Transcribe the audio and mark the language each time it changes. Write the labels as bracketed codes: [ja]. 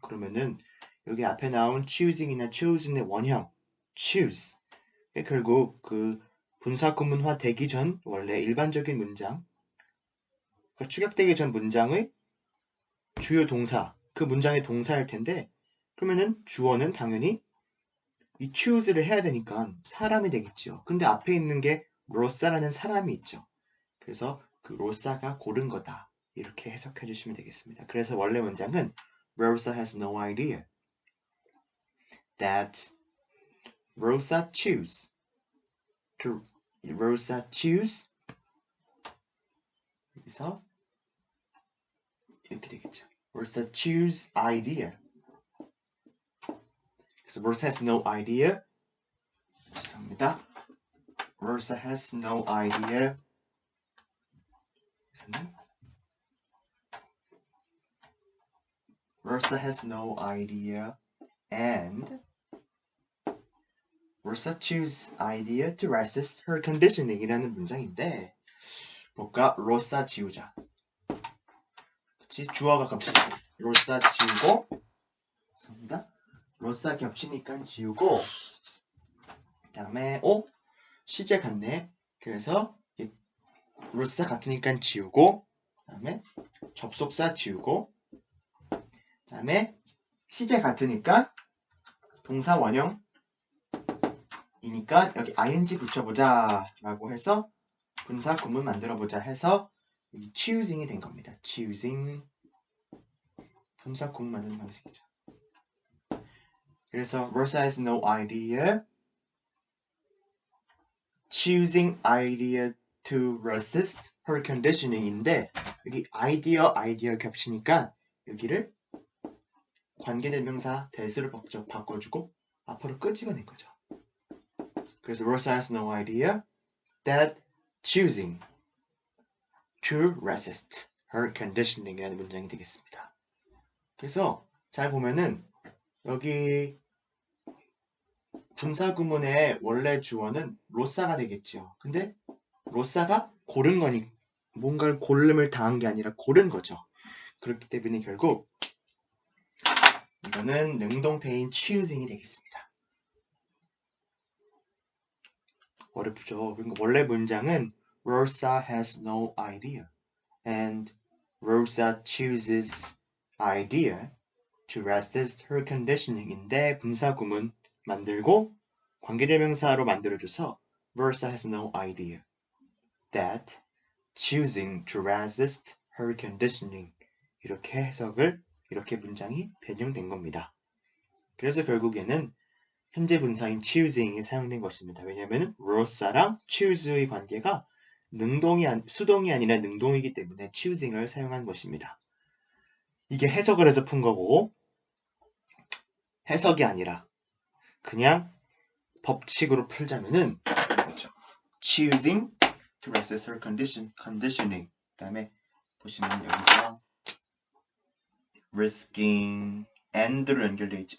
[ko] 그러면은 여기 앞에 나온 choosing이나 chosen의 원형 choose 결국 그 분사 구문화 되기 전 원래 일반적인 문장 그러니까 축약되기 전 문장의 주요 동사 그 문장의 동사일 텐데 그러면은 주어는 당연히 이 choose를 해야 되니까 사람이 되겠죠. 근데 앞에 있는 게 로사라는 사람이 있죠. 그래서 그 로사가 고른 거다. 이렇게 해석해 주시면 되겠습니다. 그래서 원래 문장은 [en] Rosa has no idea that Rosa choose Rosa choose [ko] 여기서 이렇게 되겠죠. [en] Rosa choose idea [ko] 그래서 [en] Rosa has no idea [ko] 죄송합니다. [en] Rosa has no idea Rosa has no idea and Rosa choose idea to resist her conditioning [ko] 이라는 문장인데 볼까? 로사 지우자 그치? 주어가 겹치고 로사 지우고 죄송합니다. 로사 겹치니까 지우고 그 다음에 시제 같네 그래서 로사 같으니까 지우고 그 다음에 접속사 지우고 그 다음에 시제 같으니까 동사 원형 이니까 여기 ing 붙여보자 라고 해서 분사 구문 만들어보자 해서 이 choosing이 된 겁니다. choosing 분사 구문 만드는 방식이죠. 그래서 [en] Rosa has no idea choosing idea to resist her conditioning [ko] 인데 여기 아이디어 겹치니까 여기를 관계대명사 that으로 바꿔주고 앞으로 끄집어낸 거죠. 그래서 [en] Rosa has no idea that choosing to resist her conditioning이라는 [ko] 문장이 되겠습니다. 그래서 잘 보면은 여기 분사 구문의 원래 주어는 로사가 되겠죠. 근데 로사가 고른 거니 뭔가를 고름을 당한 게 아니라 고른 거죠. 그렇기 때문에 결국 이거는 능동태인 choosing이 되겠습니다. 어렵죠. 그러니까 원래 문장은 [en] Rosa has no idea and Rosa chooses idea to resist her conditioning인데 [ko] 분사 구문 만들고 관계대명사로 만들어줘서 [en] Rosa has no idea that choosing to resist her conditioning [ko] 이렇게 해석을 이렇게 문장이 변형된 겁니다. 그래서 결국에는 현재 분사인 choosing이 사용된 것입니다. 왜냐하면 Rosa랑 choose의 관계가 수동이 아니라 능동이기 때문에 choosing을 사용한 것입니다. 이게 해석을 해서 푼 거고 해석이 아니라 그냥 법칙으로 풀자면은 [en] choosing to resist her conditioning [ko] 그 다음에 보시면 여기서 risking and로 연결되어 있죠.